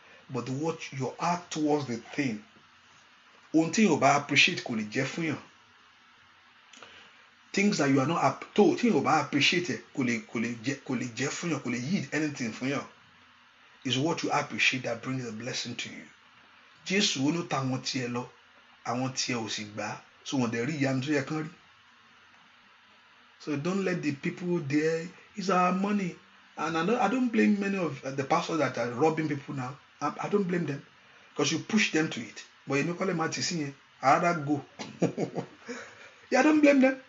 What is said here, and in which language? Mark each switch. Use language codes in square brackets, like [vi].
[en] But what your heart towards the thing. Until you appreciate [yo] kò lè jẹ́ fún yàn. [en] Things that you are not told, [yo] tí o bá [en] appreciate it, [yo] kò lè jẹ́ fún yàn, kò lè [en] yield anything [yo] fún yàn. [en] Is what you appreciate that brings a blessing to you. [yo] Jésù ó ló ta àwọn tiẹ̀ lọ, àwọn tiẹ̀ ò sì gbà, so wọ́n dẹ̀ rí ìyanu tó yẹ kán rí. [en] So don't let the people there, it's our money. And I don't blame many of the pastors that are robbing people now. I don't blame them, because you push them to it. But you know, call them at I rather go. Yeah, I don't blame them.